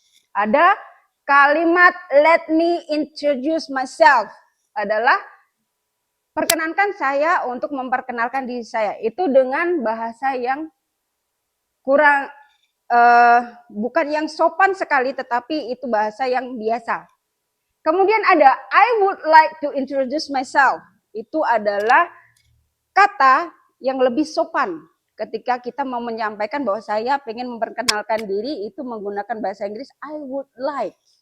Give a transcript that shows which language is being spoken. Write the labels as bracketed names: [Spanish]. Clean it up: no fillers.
[Indonesian] Ada kalimat [English] let me introduce myself, [Indonesian] adalah perkenankan saya untuk memperkenalkan diri saya. Itu dengan bahasa yang kurang, bukan yang sopan sekali, tetapi itu bahasa yang biasa. Kemudian ada [English] I would like to introduce myself. [Indonesian] Itu adalah kata yang lebih sopan ketika kita mau menyampaikan bahwa saya pengen memperkenalkan diri, itu menggunakan bahasa Inggris [English] I would like.